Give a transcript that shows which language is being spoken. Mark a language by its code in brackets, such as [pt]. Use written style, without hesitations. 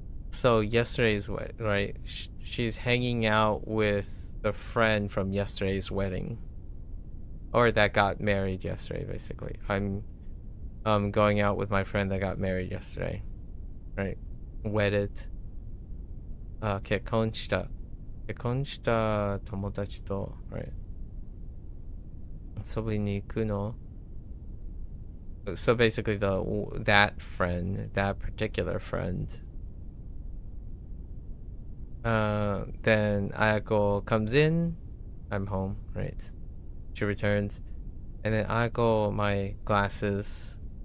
[en] So yesterday's wedding, right? She's hanging out with the friend from yesterday's wedding, or that got married yesterday. Basically, I'm going out with my friend that got married yesterday, right? Wedded. [ja] 結婚した友達と [en] right? [ja] 遊びに行くの. [en] So basically, that friend, that particular friend, then Ayako comes in, I'm home, right? She returns, and then Ayako, my glasses.